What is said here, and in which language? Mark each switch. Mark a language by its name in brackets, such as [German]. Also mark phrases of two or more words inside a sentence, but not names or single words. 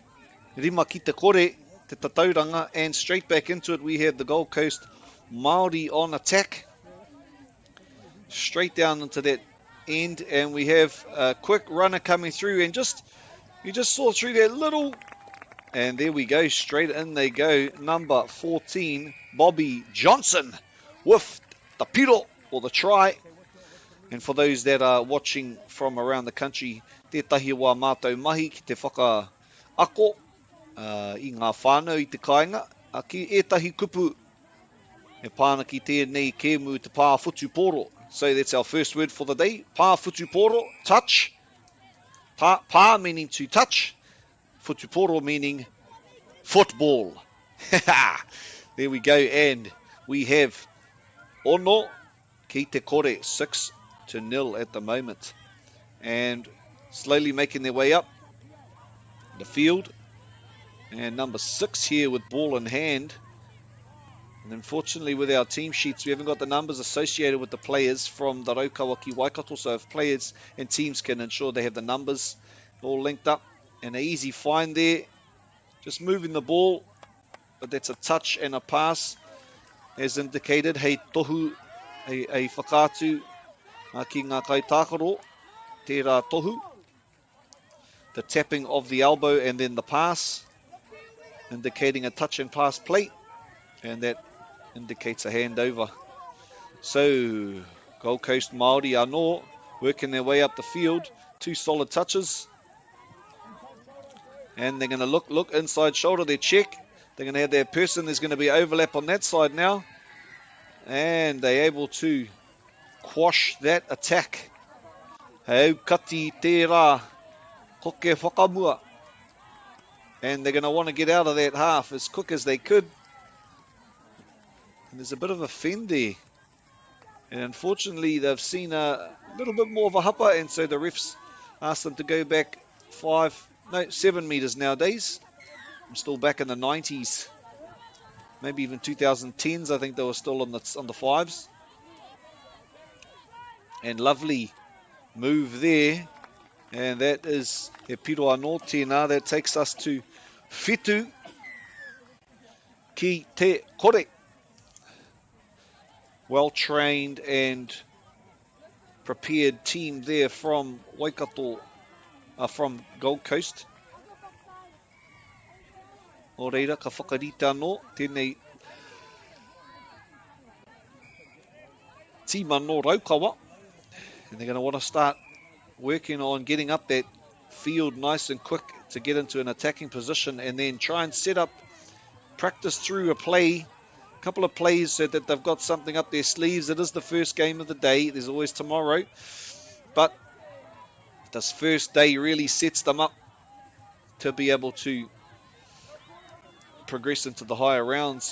[Māori] Rima ki te kore, te tatauranga, [English] and straight back into it we have the Gold Coast Māori on attack. Straight down into that end, and we have a quick runner coming through, and you just saw through that little, and there we go, straight in they go. Number 14, Bobby Johnson with the piro, or the try. And for those that are watching from around the country, [Māori] tētahi wā mātou mahi ki te whaka ako i ngā whānau i te kāinga. Ki ētahi kupu e pāna ki tēnei kēmu te pāwhutu pōro. [English] So that's our first word for the day. [Māori] Pāwhutu pōro, [English] touch. Pā meaning to touch. [Māori] Whutu pōro [English] meaning football. There we go, and we have [Māori] ono ki te kore, [English] 6-0 at the moment, and slowly making their way up the field. And number 6 here with ball in hand. And unfortunately with our team sheets we haven't got the numbers associated with the players from the Raukawa ki Waikato, so if players and teams can ensure they have the numbers all linked up. And an easy find there, just moving the ball, but that's a touch and a pass as indicated. [Māori] Hei tohu, hei whakaatu ki ngā Taakaro, tērā tohu. [English] The tapping of the elbow and then the pass, indicating a touch and pass play, and that indicates a handover. So Gold Coast Māori anō working their way up the field, 2 solid touches, and they're going to look inside shoulder, they check, they're going to have their person, there's going to be overlap on that side now, and they're able to quash that attack. [Māori] Hei kati tērā, koke whakamua. [English] And they're going to want to get out of that half as quick as they could. And there's a bit of a fend there. And unfortunately, they've seen a little bit more of a hapa, and so the refs asked them to go back 7 metres nowadays. I'm still back in the 90s, maybe even 2010s. I think they were still on the fives. And lovely move there. And that is [Māori] He Piro Anō tēnā. [English] That takes us to [Māori] Whitu ki te kore. [English] Well-trained and prepared team there from Waikato, from Gold Coast. [Māori] O reira, ka whakarita anō, tēnei tīma no Raukawa. [English] And they're going to want to start working on getting up that field nice and quick to get into an attacking position, and then try and set up, practice through a couple of plays so that they've got something up their sleeves. It is the first game of the day. There's always tomorrow. But this first day really sets them up to be able to progress into the higher rounds.